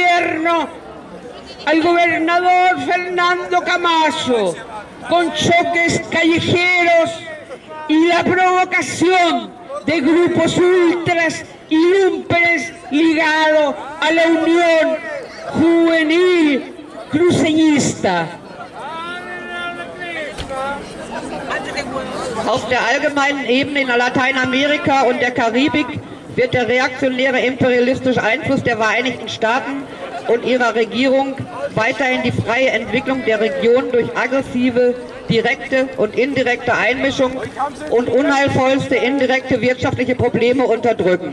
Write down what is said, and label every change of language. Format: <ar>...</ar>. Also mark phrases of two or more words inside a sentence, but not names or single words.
<es>gobernador Fernando Camacho, con choques callejeros y la provocación de grupos ultras y lumpenes ligados a la Unión Juvenil Cruceñista.</es> <de>Auf der allgemeinen Ebene in Lateinamerika und der Karibik wird der reaktionäre imperialistische Einfluss der Vereinigten Staaten und ihrer Regierung weiterhin die freie Entwicklung der Region durch aggressive, direkte und indirekte Einmischung und unheilvollste indirekte wirtschaftliche Probleme unterdrücken.</de>